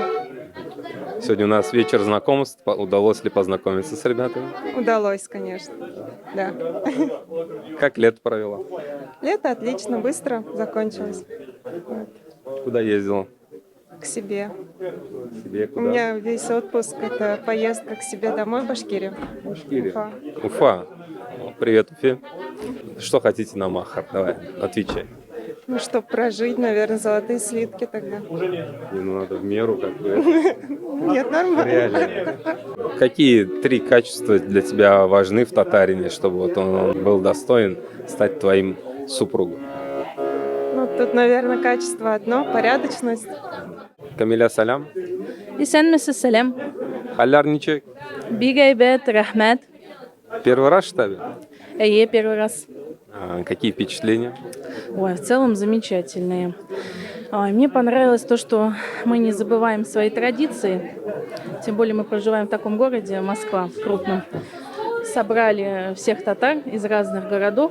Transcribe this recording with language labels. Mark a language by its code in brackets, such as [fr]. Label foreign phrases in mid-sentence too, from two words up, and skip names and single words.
[ru] Сегодня у нас вечер знакомств. Удалось ли познакомиться с ребятами? Удалось, конечно. Да. Как лето провела? Лето отлично, быстро закончилось. Куда ездила? К себе. Себе У куда? меня весь отпуск — это поездка к себе домой в Башкирию. Башкирия. Уфа. Уфа. О, привет, Уфе. Что хотите на Махар? Давай, отвечай. Ну, чтобы прожить, наверное, золотые слитки тогда. Не, ну надо в меру как-то. Нет, нормально. Реально. Какие 3 качества для тебя важны в татарине, чтобы вот он был достоин стать твоим супругом? Ну, тут, наверное, качество одно — порядочность. [tt] Камиля Салям. Исәнмесез, сәлем. Халярничек. Бик әйбәт, рәхмәт. [ru] Первый раз в штабе? [tt] Әйе, [ru] первый раз. Какие впечатления? Ой, в целом замечательные. Мне понравилось то, что мы не забываем свои традиции. Тем более мы проживаем в таком городе, Москва, крупном. Собрали всех татар из разных городов.